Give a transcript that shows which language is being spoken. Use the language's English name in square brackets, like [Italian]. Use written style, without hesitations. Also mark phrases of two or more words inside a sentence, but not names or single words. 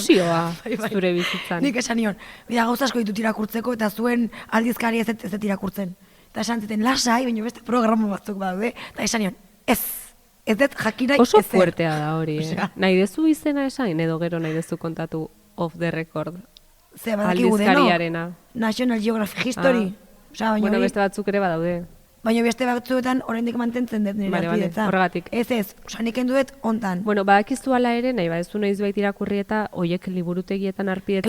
[Basque] Intrusioa Bai. zure bizitzan. Nik esan nion, bida gauza asko ditut irakurtzeko, eta zuen aldizkari ez dut irakurtzen. Eta esan zuten, lasai, baina beste programa batzuk badaude, eta esan nion, ez dut jakinai Oso ezer. fuertea da hori, Osea. Nahi dezu izena esain, edo gero nahi dezu kontatu [English] off the record. [Basque] Ze badakigu deno, Aldizkariarena. National Geographic History. Osea, baina Bueno, hori- beste batzuk ere badaude. baina beste batzuetan oraindik mantentzen dut nire Vale, harpidetza. horregatik. Ez, osea, nik enduet hontan. Bueno, badakizu ala ere, nahi badezu noizbait irakurri eta hoiek liburutegietan arpidetzak